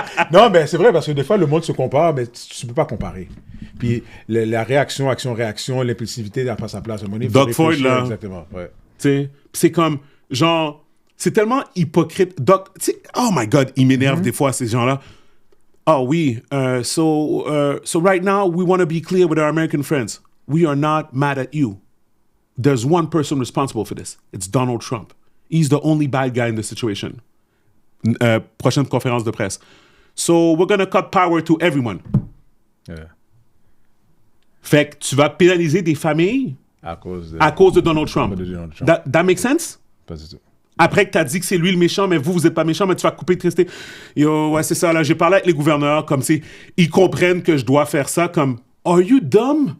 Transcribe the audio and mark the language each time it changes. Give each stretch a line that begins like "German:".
French: Non, mais c'est vrai, parce que des fois, le monde se compare, mais tu peux pas comparer. Puis la réaction, action-réaction, l'impulsivité n'a pas sa place. Doug Ford, là. Exactement, ouais. Tu sais, c'est comme, genre, c'est tellement hypocrite. Doug, tu sais,
English: oh my God,
French: il m'énerve des fois, ces gens-là. Oh oui,
English: so right now, we want to be clear with our American friends. We are not mad at you. There's one person responsible for this. It's Donald Trump. He's the only bad guy in the situation.
French: Prochaine conférence de presse.
English: So we're going to cut power to everyone. Yeah.
French: Fait que tu vas pénaliser des familles à cause de Donald Trump.
English: That makes sense?
French: Pas du tout. Après que tu as dit que c'est lui le méchant, mais vous n'êtes pas méchant, mais tu vas couper de tristesse. Yo, ouais, c'est ça. Là, j'ai parlé avec les gouverneurs, comme si ils comprennent que je dois faire ça, comme
English: Are you dumb?